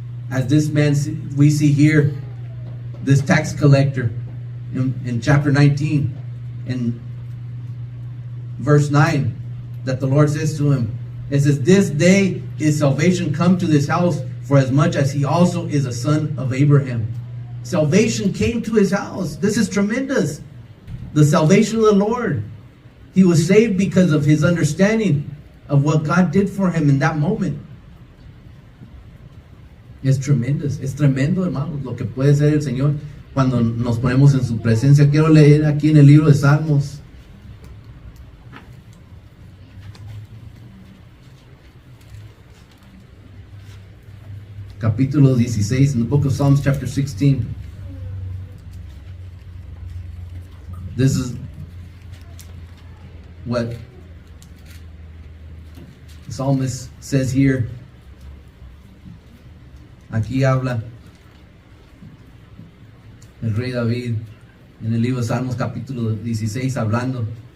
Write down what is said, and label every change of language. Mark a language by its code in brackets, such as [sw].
[en] As this man, we see here, this tax collector in chapter 19, in verse 9, that the Lord says to him, it says, this day is salvation come to this house, for as much as he also is a son of Abraham. Salvation came to his house. This is tremendous. The salvation of the Lord. He was saved because of his understanding of what God did for him in that moment. [es] Es [en] tremendous. [es] Es tremendo, hermanos, lo que puede ser el Señor cuando nos ponemos en su presencia. Quiero leer aquí en el libro de Salmos. capítulo 16, [en] in the book of Psalms chapter 16. This is what the psalmist says here. [es] Aquí habla el rey David en el libro de Salmos capítulo 16 hablando.